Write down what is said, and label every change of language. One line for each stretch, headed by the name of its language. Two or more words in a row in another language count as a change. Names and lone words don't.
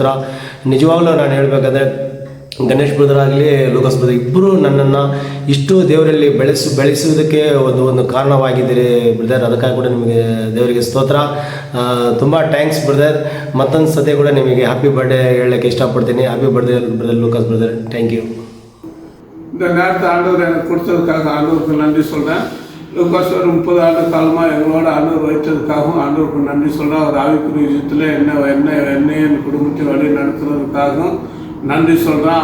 Kannada: ನಿಜವಾಗ್ಲೂ ನಾನು ಹೇಳಬೇಕಂದ್ರೆ ಗಣೇಶ್ ಬ್ರದರ್ ಆಗಲಿ ಲೂಕಸ್ ಬ್ರದರ್ ಇಬ್ಬರು ನನ್ನನ್ನು ಇಷ್ಟು ದೇವರಲ್ಲಿ ಬೆಳೆಸುವುದಕ್ಕೆ ಒಂದು ಕಾರಣವಾಗಿದ್ದೀರಿ ಬ್ರದರ್. ಅದಕ್ಕಾಗಿ ಕೂಡ ನಿಮಗೆ ದೇವರಿಗೆ ಸ್ತೋತ್ರ. ತುಂಬ
English: thanks brother.
Kannada: ಮತ್ತೊಂದು ಸತಿ ಕೂಡ ನಿಮಗೆ
English: happy birthday
Kannada: ಹೇಳೋಕ್ಕೆ ಇಷ್ಟಪಡ್ತೀನಿ.
English: happy birthday brother Lucas brother. thank you.
Tamil: இந்த நேரத்தை ஆண்டவர் எனக்கு கொடுத்ததுக்காக ஆண்டவருக்கு நன்றி சொல்கிறேன். லூகாஸ் ஒரு 30 ஆண்டு காலமாக எங்களோட ஆண்டவர் வைத்ததுக்காகவும் ஆண்டவருக்கு நன்றி சொல்கிறேன். அவர் ஆவிக்குரிய விஷயத்தில் என்ன என் குடும்பத்தை வழி நடத்துறதுக்காகவும் நன்றி சொல்கிறேன்.